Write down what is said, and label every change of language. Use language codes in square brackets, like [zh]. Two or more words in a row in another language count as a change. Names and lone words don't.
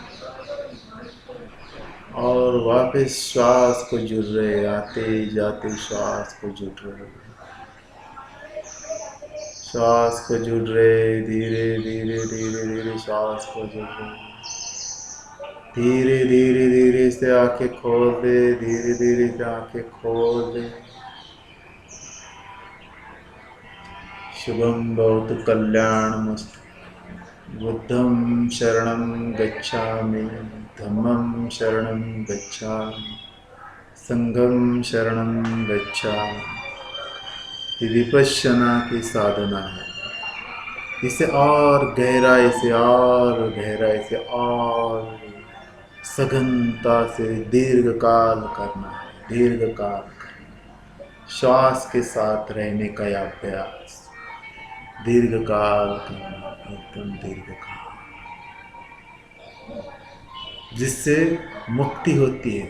[hi] और वापस श्वास को जुड़ रहे, आते जाते श्वास को जुड़ रहे, श्वास को जुड़ रहे, धीरे धीरे धीरे धीरे श्वास को जुड़ रहे, धीरे धीरे धीरे से आंखें खोल दे, धीरे धीरे से आंखें खोल दे। [sa] शुभम भवतु कल्याणमस्तु। [pi] बुद्धं शरणं गच्छामि, धम्मं शरणं गच्छामि, संघं शरणं गच्छामि। [hi] ये विपश्यना की साधना है। इसे और गहराई से, और गहराई से, और सघनता से दीर्घ काल करना है, दीर्घ काल करना। श्वास के साथ रहने का अभ्यास, दीर्घ काल करना, एकदम दीर्घ काल, जिससे मुक्ति होती है।